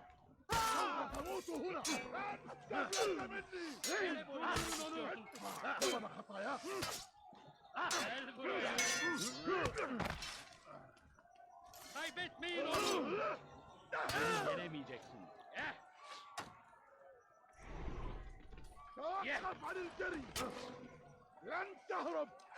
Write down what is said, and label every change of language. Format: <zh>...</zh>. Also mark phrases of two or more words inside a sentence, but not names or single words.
<ar>تموت هنا! مني! خطاياك!</ar> <tr>Kaybetmeyin onu! Yenemeyeceksin.</tr> <ar>توقف عن الجري! لن تهرب!</ar>